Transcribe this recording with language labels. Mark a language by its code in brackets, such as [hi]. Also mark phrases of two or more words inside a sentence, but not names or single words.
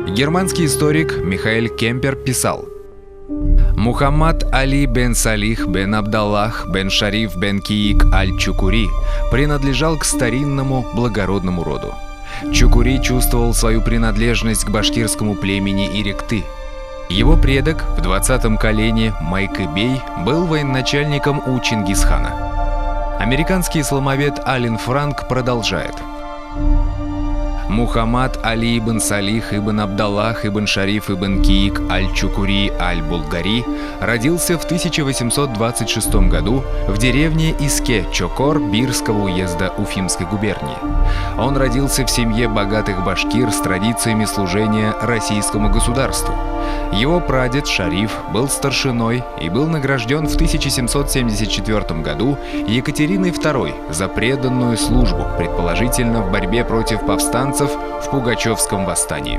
[ru] Германский историк Михаэль Кемпер писал: Мухаммад Али бен Салих бен Абдаллах бен Шариф бен Киик аль-Чукури принадлежал к старинному благородному роду. Чукури чувствовал свою принадлежность к башкирскому племени Иректы. Его предок в 20-м колене Майкы-бей был военачальником у Чингисхана. Американский исламовед Ален Франк продолжает. Мухаммад Али ибн Салих ибн Абдаллах ибн Шариф ибн Киик аль-Чукури аль-Булгари родился в 1826 году в деревне Иске-Чокор Бирского уезда Уфимской губернии. Он родился в семье богатых башкир с традициями служения российскому государству. Его прадед Шариф был старшиной и был награжден в 1774 году Екатериной II за преданную службу, предположительно в борьбе против повстанцев в Пугачевском восстании.